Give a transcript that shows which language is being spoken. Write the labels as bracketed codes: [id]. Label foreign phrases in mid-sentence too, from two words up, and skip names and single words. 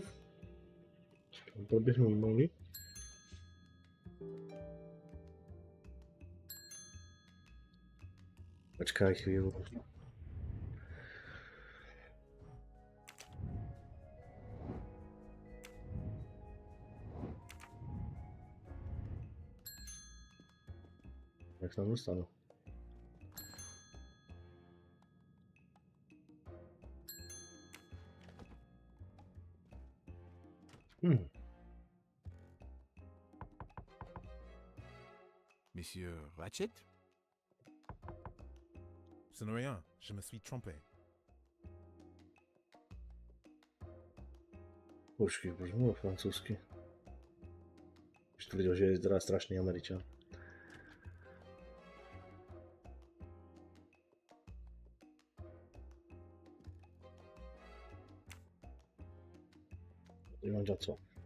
[cs] Proběhnou e-maily. Počkej chvíli. Jak se tam dostanu? [fr] Monsieur Ratchet? Ce n'est rien, je me suis trompé. [cs] Počkej, proč mluvil francouzsky? Už to viděl, že je teda strašný Američan. Nemám za co.